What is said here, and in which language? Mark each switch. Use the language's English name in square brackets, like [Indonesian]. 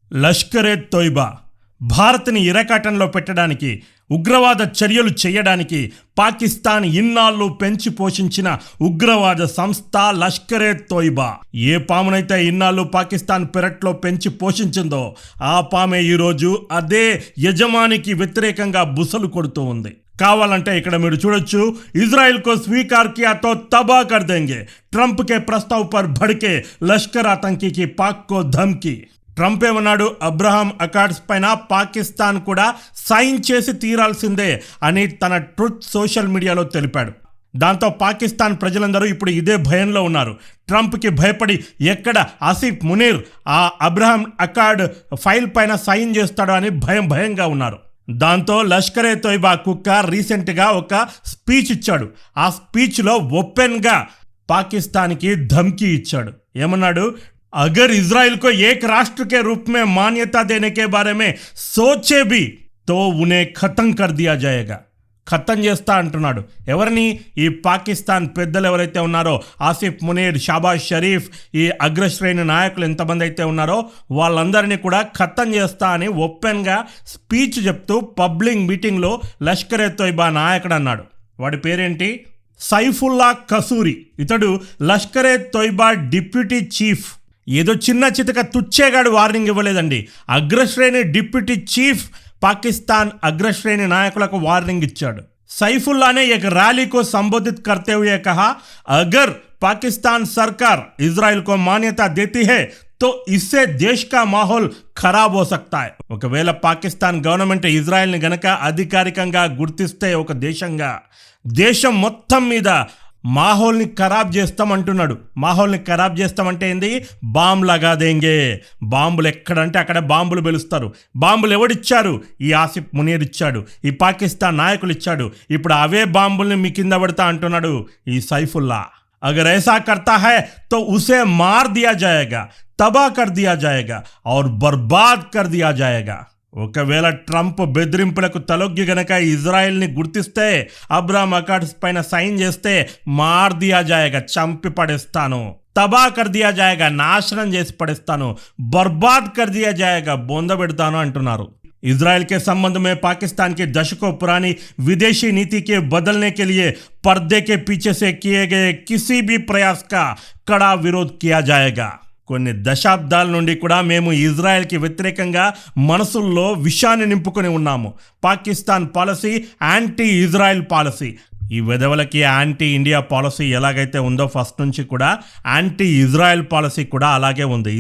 [Telugu] లష్కరే తోయిబా భారత్ని ఇరకాటంలో పెట్టడానికి, ఉగ్రవాద చర్యలు చేయడానికి పాకిస్తాన్ ఇన్నాళ్ళు పెంచి పోషించిన ఉగ్రవాద సంస్థ లష్కరే తోయిబా. ఏ పామునైతే ఇన్నాళ్ళు పాకిస్తాన్ పెరట్లో పెంచి పోషించిందో ఆ పామే ఈరోజు అదే యజమానికి వ్యతిరేకంగా బుసలు కొడుతూ ఉంది. కావాలంటే ఇక్కడ మీరు చూడొచ్చు, [Hindi] ఇజ్రాయెల్ को स्वीकार किया तो तबाह कर देंगे, ट्रंप के प्रस्ताव पर भड़के लश्कर आतंकी की पाक को धमकी. [Telugu] ట్రంప్ ఏమన్నాడు, అబ్రహాం అకార్డ్స్ పైన పాకిస్తాన్ కూడా సైన్ చేసి తీరాల్సిందే అని తన ట్రూత్ సోషల్ మీడియాలో తెలిపాడు. దాంతో పాకిస్తాన్ ప్రజలందరూ ఇప్పుడు ఇదే భయంలో ఉన్నారు. ట్రంప్కి భయపడి ఎక్కడ ఆసిఫ్ మునీర్ ఆ అబ్రహాం అకార్డ్ ఫైల్ పైన సైన్ చేస్తాడో అని భయంగా ఉన్నారు. దాంతో లష్కరే తోయిబా కుక్క రీసెంట్గా ఒక స్పీచ్ ఇచ్చాడు. ఆ స్పీచ్లో ఓపెన్గా పాకిస్తాన్కి ధమ్కీ ఇచ్చాడు. ఏమన్నాడు, [Hindi] अगर इजराइल को एक राष्ट्र के रूप में मान्यता देने के बारे में सोचे भी तो उन्हें खत्म कर दिया जाएगा. [Telugu] ఖతం చేస్తా అంటున్నాడు. ఎవరిని? ఈ పాకిస్తాన్ పెద్దలు ఎవరైతే ఉన్నారో, ఆసిఫ్ మునీర్, షాబాజ్ షరీఫ్, ఈ అగ్రశ్రేణి నాయకులు ఎంతమంది అయితే ఉన్నారో వాళ్ళందరినీ కూడా ఖతం చేస్తా అని ఓపెన్గా స్పీచ్ చెప్తూ పబ్లిక్ మీటింగ్లో లష్కరే తోయిబా నాయకుడు అన్నాడు. వాడి పేరేంటి? సైఫుల్లా కసూరి. ఇతడు లష్కరే తోయిబా డిప్యూటీ చీఫ్. ఏదో చిన్న చితక తుచ్చేగాడు వార్నింగ్ ఇవ్వలేదండి. అగ్రశ్రేణి డిప్యూటీ చీఫ్ పాకిస్తాన్ అగ్రశ్రేణి నాయకులకు వార్నింగ్ ఇచ్చాడు. [Hindi] सैफुल्ला ने एक रैली को संबोधित करते हुए कहा, अगर पाकिस्तान सरकार इजराइल को मान्यता देती है तो इससे देश का माहौल ఖరాబ్ हो सकता है. [Telugu] ఒకవేళ పాకిస్తాన్ గవర్నమెంట్ ఇజ్రాయెల్ని గనక అధికారికంగా గుర్తిస్తే ఒక దేశంగా, దేశం మొత్తం మీద మాహోల్ని ఖరాబ్ చేస్తామంటున్నాడు. మాహోల్ని ఖరాబ్ చేస్తామంటే ఏంది? [Hindi] బాంబు లగా దేంగే. [Telugu] బాంబులు ఎక్కడంటే అక్కడ బాంబులు పెలుస్తారు. బాంబులు ఎవడిచ్చారు? ఈ ఆసిఫ్ మునీర్ ఇచ్చాడు, ఈ పాకిస్తాన్ నాయకులు ఇచ్చాడు. ఇప్పుడు అవే బాంబుల్ని మీ కింద పడతా అంటున్నాడు ఈ సైఫుల్లా. [Hindi] అగర్ ऐसा करता है तो उसे मार दिया जाएगा, तबाह कर दिया जाएगा और बर्बाद कर दिया जाएगा. [Telugu] ఒకవేళ ట్రంప్ బెదిరింపులకు తలొగ్గి గనక ఇజ్రాయెల్ని గుర్తిస్తే, అబ్రహాం అకార్డ్స్ పైన సైన్ చేస్తే, [Hindi] మార్ దియా జాయేగా, [Telugu] చంపి పడేస్తాను, [Hindi] తబా కర్ దియా జాయేగా, [Telugu] నాశనం చేసి పడేస్తాను, [Hindi] బర్బాద్ కర్ దియా జాయేగా, [Telugu] బొంద పెడతాను అంటున్నారు. [Hindi] इजराइल के संबंध में पाकिस्तान के दशकों पुरानी विदेशी नीति के बदलने के लिए पर्दे के पीछे से किए गए किसी भी प्रयास का कड़ा विरोध किया जाएगा. [Telugu] కొన్ని దశాబ్దాల నుండి కూడా మేము ఇజ్రాయెల్కి వ్యతిరేకంగా మనసుల్లో విషాన్ని నింపుకొని ఉన్నాము. Pakistan policy anti Israel policy. ఈ వెధవలకి యాంటీ ఇండియా పాలసీ ఎలాగైతే ఉందో ఫస్ట్ నుంచి కూడా యాంటీ ఇజ్రాయెల్ పాలసీ కూడా అలాగే ఉంది.